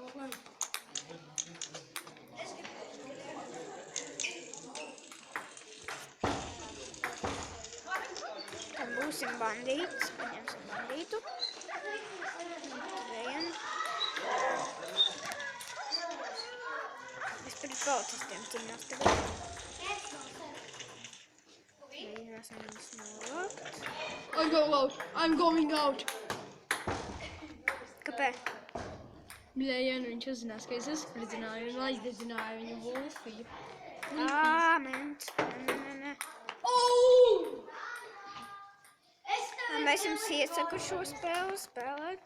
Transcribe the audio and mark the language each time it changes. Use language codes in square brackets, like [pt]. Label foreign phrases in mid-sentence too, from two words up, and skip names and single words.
[lv] Tad būsim bandītis, paņemsim bandītu. Vienu. Es pret policistiem cīnos tagad. Mēģināsim viņus novākt. [en] I'm going out. [lv] Kāpēc? Bļēja, viņš uzzinās, ka es uzspridzināju un aizdedzināju viņu Wolfiju. Ments. Nē. Mēs jums iesaku šo spēli spēlēt.